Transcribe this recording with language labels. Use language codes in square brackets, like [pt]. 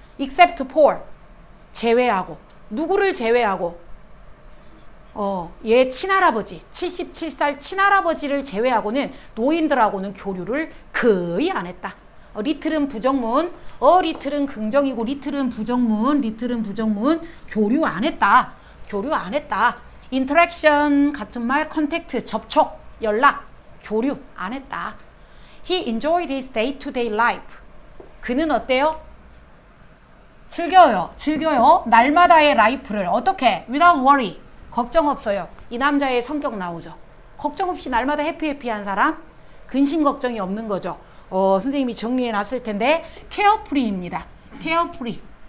[en] except for [ko] 제외하고 누구를 제외하고 얘 친할아버지 77살 친할아버지를 제외하고는 노인들하고는 교류를 거의 안 했다. 리틀은 부정문 리틀은 긍정이고 리틀은 부정문 교류 안 했다. 교류 안 했다. interaction 같은 말 컨택트 접촉 연락 교류 안 했다. [en] He enjoyed his day-to-day life. [ko] 그는 어때요? 즐겨요. 날마다의 라이프를 어떻게? [en] Without worry. [ko] 걱정 없어요. 이 남자의 성격 나오죠. 걱정 없이 날마다 해피한 사람? 근심 걱정이 없는 거죠. 선생님이 정리해 놨을 텐데 carefree입니다. carefree.